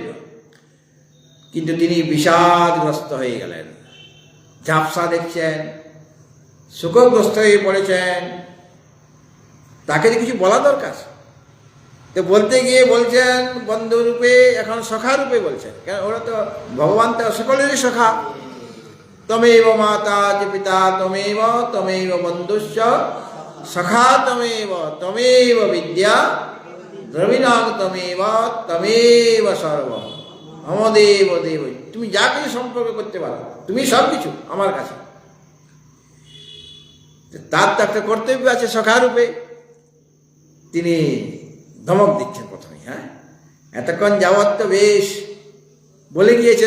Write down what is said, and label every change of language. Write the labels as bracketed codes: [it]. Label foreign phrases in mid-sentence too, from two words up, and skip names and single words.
[bn] কিন্তু তিনি বিষাদগ্রস্ত হয়ে গেলেন, ঝাপসা দেখছেন, শোকগ্রস্ত হয়ে পড়েছেন। তাকে যে কিছু বলা দরকার, তো বলতে গিয়ে বলছেন বন্ধুরূপে, এখন সখা রূপে বলছেন। কেন? ওরা তো ভগবান, তো সকলেরই সখা। [sa] তমেব মাতা চ পিতা তমেব, তমেব বন্ধুশ্চ সখা তমেব, তমেব বিদ্যা দ্রবিণাং তমেব, তমেব সর্বম। মমদেব দেব, [bn] তুমি যা কিছু সম্পর্ক করতে পারো, তুমি সব কিছু আমার কাছে। তার তো একটা কর্তব্য আছে সখারূপে। তিনি ধমক দিচ্ছেন প্রথমে। হ্যাঁ, এতক্ষণ যাবৎ তো বেশ বলে গিয়েছেন।